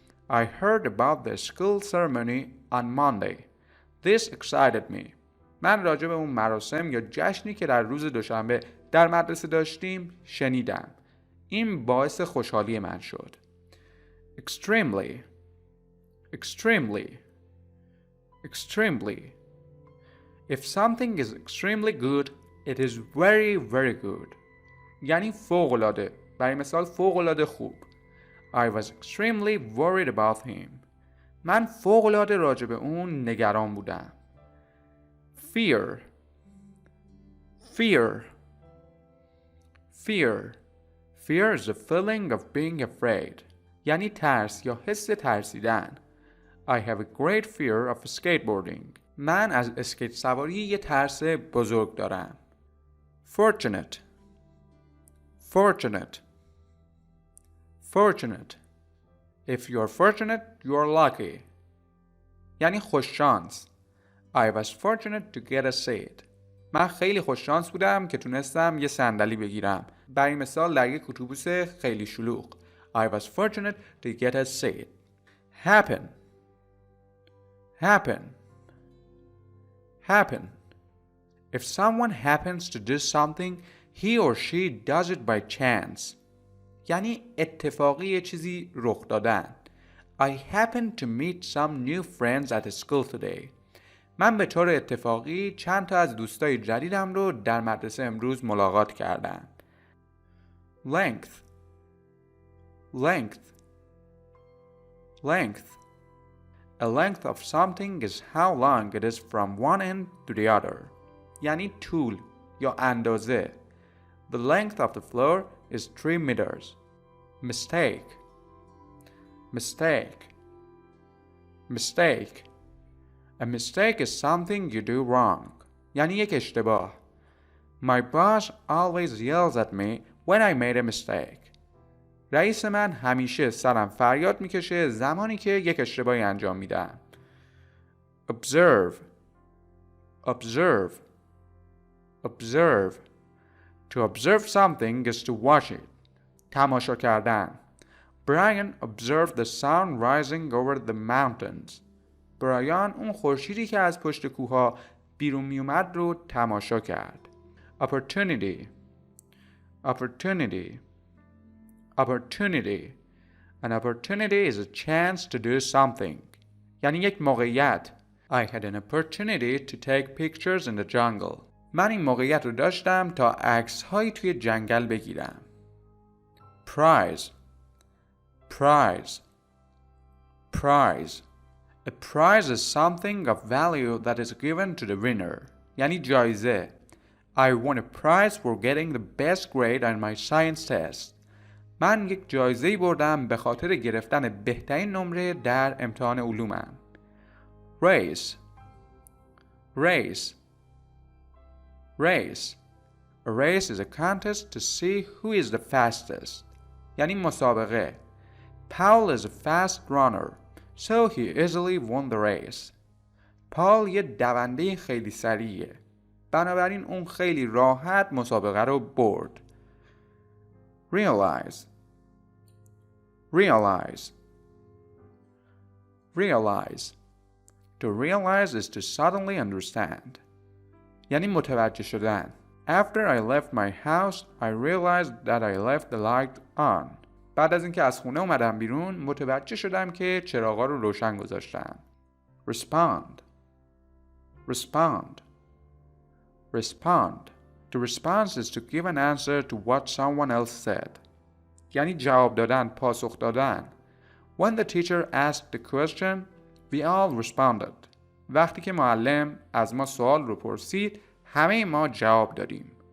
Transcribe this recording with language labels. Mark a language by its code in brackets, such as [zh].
[en] I heard about the school ceremony on Monday. This excited me. [fa] من راجع به اون مراسم یا جشنی که در روز دوشنبه در مدرسه داشتیم شنیدم. این باعث خوشحالی من شد. [en] Extremely. Extremely. Extremely. If something is extremely good, it is very, very good. [fa] یعنی فوق‌العاده. برای مثال فوق‌العاده خوب. [en] I was extremely worried about him. [fa] من فوق‌العاده راجع به اون نگران بودم. [en] Fear. Fear. Fear. Fear is the feeling of being afraid. [fa] یعنی ترس یا حس ترسیدن. [en] I have a great fear of skateboarding. [fa] من از اسکیت سواری یه ترس بزرگ دارم. [en] Fortunate. Fortunate. Fortunate. If you are fortunate, you are lucky. [fa] یعنی خوششانس. [en] I was fortunate to get a seat. [fa] من خیلی خوششانس بودم که تونستم یه صندلی بگیرم. برای مثال در یک اتوبوس خیلی شلوغ. [en] I was fortunate to get a seat. Happen. Happen. Happen. If someone happens to do something, he or she does it by chance. [fa] یعنی اتفاقی یه چیزی رخ دادن. [en] I happened to meet some new friends at school today. [fa] من به طور اتفاقی چند تا از دوستای جدیدم رو در مدرسه امروز ملاقات کردم. [en] Length. Length. Length. A length of something is how long it is from one end to the other. [fa] یعنی طول یا اندازه. [en] The length of the floor is 3 meters. Mistake. Mistake. Mistake. A mistake is something you do wrong. [fa] یعنی یک اشتباه. [en] My boss always yells at me when I made a mistake. [fa] رئیس من همیشه سرم فریاد میکشه زمانی که یک اشتباهی انجام میدم. [en] observe, observe, observe. To observe something is to watch it. [fa] تماشا کردن. [en] Brian observed the sun rising over the mountains. [fa] برایان اون خورشیدی که از پشت کوه‌ها بیرون می اومد رو تماشا کرد. [en] Opportunity, opportunity, opportunity. An opportunity is a chance to do something. [fa] یعنی یک موقعیت. [en] I had an opportunity to take pictures in the jungle. [fa] من این موقعیت رو داشتم تا عکس‌هایی توی جنگل بگیرم. [en] Prize, prize, prize. A prize is something of value that is given to the winner. [fa] یعنی جایزه. [en] I won a prize for getting the best grade on my science test. [fa] من یک جایزه‌ای بردم به خاطر گرفتن بهترین نمره در امتحان علومم. [en] Race, race, race. A race is a contest to see who is the fastest. [fa] یعنی مسابقه. [en] Paul is a fast runner, so he easily won the race. [fa] پال یه دونده خیلی سریعه. بنابراین اون خیلی راحت مسابقه رو برد. [en] Realize, realize, realize. To realize is to suddenly understand. [fa] یعنی متوجه شدن. [en] After I left my house, I realized that I left the light on. [fa] بعد از اینکه از خونه اومدم بیرون، متوجه شدم که چراغا رو روشن گذاشتم. [en] Respond, respond, respond. To respond is to give an answer to what someone else said. [fa] یعنی جواب دادن، پاسخ دادن. [en] When the teacher asked the question, we all responded. [fa] وقتی که معلم از ما سوال رو پرسید، همه ما جواب دادیم.